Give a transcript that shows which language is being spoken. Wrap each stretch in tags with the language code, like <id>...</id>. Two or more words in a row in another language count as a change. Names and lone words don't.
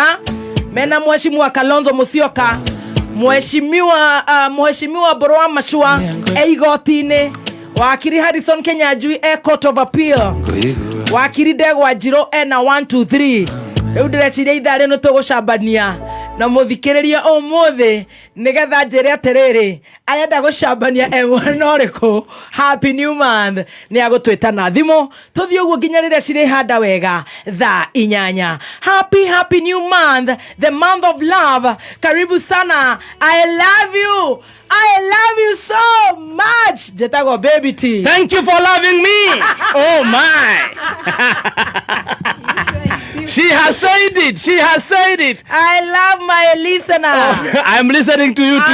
<ki>Mena mheshimiwa Kalonzo Musyoka. Mheshimiwa Borwa Mashua igoti-inĩ. Wakiri Harrison Kenyanjui Court of Appeal. Wakiri Ndegwa Njirũ na 1 2 3. Rĩu ndĩreciria ithaa rĩu tũgũcambania na mũthikĩrĩria ũmũthĩ nĩgetha njĩre atĩrĩrĩ arenda gũcambania mwena ũrĩkũ.</ki> <en>Happy new month.</en> <ki>Nĩ agũtwĩta na thimũ tũthiĩ ũguo nginya rĩrĩa cirĩhanda wega thaa 8.</ki> <en>Happy new month, the month of love.</en> <sw>Karibu sana.</sw> <en>I love you so much.</en> <ki>Jetagwo Baby T.</ki> <en>Thank you for loving me. Oh my. She has said it. She has said it. I love my listener. I'm listening to you too.</en>